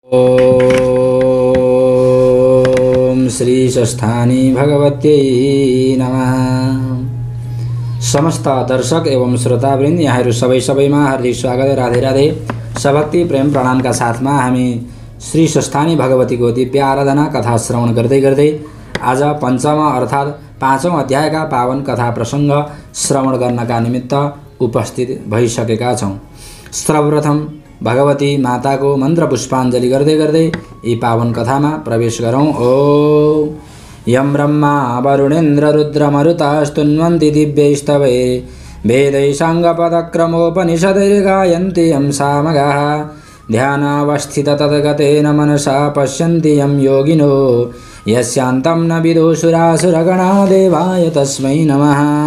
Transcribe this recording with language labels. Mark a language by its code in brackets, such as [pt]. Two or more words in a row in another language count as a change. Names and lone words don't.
[sa] ओम श्री स्वस्थानी भगवत्यै नमः। [ne] समस्त दर्शक एवं श्रोतावृन्द यहाँहरू सबैमा हार्दिक स्वागत। राधे राधे। सभक्ति प्रेम प्रणामका साथमा हामी श्री स्वस्थानी भगवतीको दिव्य आराधना कथा श्रवण गर्दै गर्दै आज पञ्चम अर्थात् 5औं अध्यायका पावन कथा प्रसंग श्रवण गर्नका निमित्त उपस्थित भइसकेका छौं। सर्वप्रथम भगवती माताको मन्त्र पुष्पाञ्जलि गर्दै गर्दै यी पावन कथामा प्रवेश गरौं। [sa] ओम यं ब्रह्मा वरुणेन्द्र रुद्र मरुतास्तुन्वन्ति दिव्यैस्तवै वेदै साङ्गपदक्रमोपनिषदैर्गायन्ति यं सामगाः ध्यानावस्थित तद्गतेन मनसा पश्यन्ति यं योगिनो यस्यान्तं न विदुषुरासुरगणा देवाय तस्मै नमः।